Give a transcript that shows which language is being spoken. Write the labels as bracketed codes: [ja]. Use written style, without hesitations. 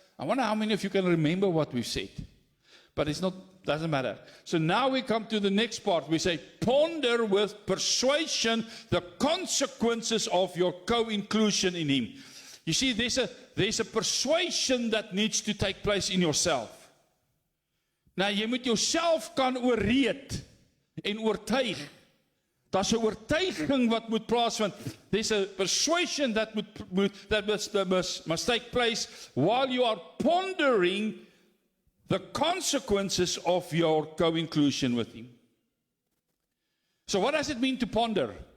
[en] I wonder how many of you can remember what we've said. But doesn't matter. So now we come to the next part. We say, ponder with persuasion the consequences of your co-inclusion in Him. You see, there's a persuasion that needs to take place in yourself. [af] Nou, jy moet jouself kan oorreed en oortuig. Daar's 'n oortuiging wat moet plaasvind. [en] There's a persuasion that must take place while you are pondering the consequences of your co-inclusion with Him. So what does it mean to ponder?